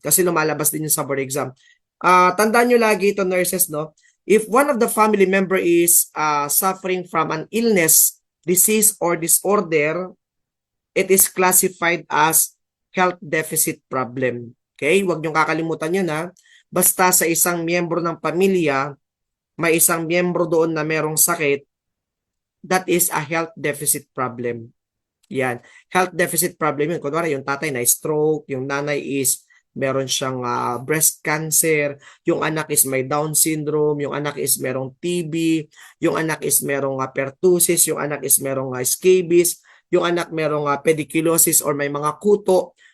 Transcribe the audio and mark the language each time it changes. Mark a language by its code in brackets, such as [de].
[tl] Kasi lumalabas din yung sa board exam. Tandaan nyo lagi ito, nurses, no? [en] If one of the family member is suffering from an illness, disease, or disorder, it is classified as health deficit problem. Okay? [tl] Huwag niyong kakalimutan yun ha. basta sa isang miyembro ng pamilya, may isang miyembro doon na merong sakit, [en] that is a health deficit problem. [tl] Yan. [en] Health deficit problem yun. [tl] Kunwari, yung tatay na stroke, yung nanay is meron siyang breast cancer, yung anak is may Down syndrome, yung anak is merong TB, yung anak is merong pertussis, yung anak is merong scabies, yung anak merong pediculosis or may mga kuto.